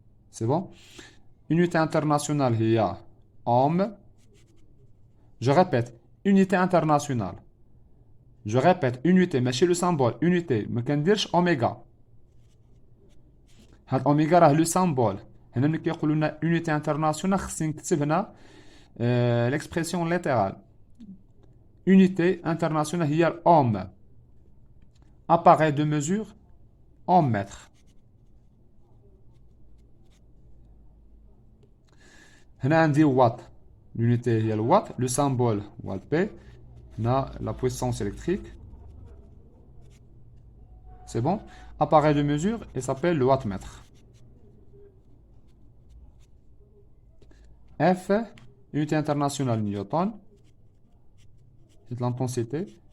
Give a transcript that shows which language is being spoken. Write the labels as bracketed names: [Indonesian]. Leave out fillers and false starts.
[French] C'est bon? Unité internationale, il y a ohm. Je répète, unité internationale. Je répète, unité, mais chez le symbole, unité, mais qu'on dit oméga. [Arabic] هاد اوميغا راه [French] لو سامبول. [Arabic] هنا ملي كيقولوا لنا [French] unité internationale [Arabic] خصني نكتب هنا [French] l'expression littérale. Unité internationale [Arabic] هي [French] ohm. Appareil de mesure en mètres. [Arabic] هنا عندي watt. [French] L'unité [Arabic] هي الوات. [French] Le symbole [Arabic] هو [French] P. [Arabic] هنا [French] la puissance électrique. C'est bon? Appareil de mesure, il s'appelle le wattmètre. F, unité internationale Newton. C'est l'intensité.